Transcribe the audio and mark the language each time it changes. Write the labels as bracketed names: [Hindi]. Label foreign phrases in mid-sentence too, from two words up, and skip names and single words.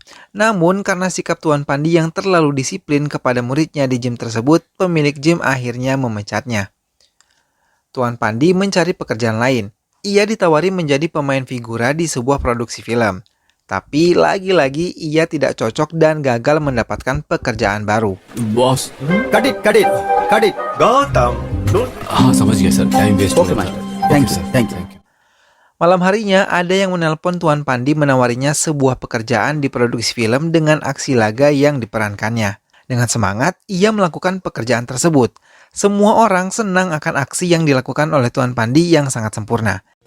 [Indonesian] Namun karena sikap Tuan Pandi yang terlalu disiplin kepada muridnya di gym tersebut, pemilik gym akhirnya memecatnya. Tuan Pandi mencari pekerjaan lain. Ia ditawari menjadi pemain figura di sebuah produksi film. Tapi lagi-lagi ia tidak cocok dan gagal mendapatkan pekerjaan baru. [English] बॉस Cut it. [Hindi] गौतम हाँ समझ गया सर [English] time waste Okay, man. Thank you. [Indonesian] Malam harinya ada yang menelpon Tuan Pandi menawarinya sebuah pekerjaan di produksi film dengan aksi laga yang diperankannya. Dengan semangat, ia melakukan pekerjaan tersebut. Semua orang senang akan aksi yang dilakukan oleh Tuan Pandi yang sangat sempurna.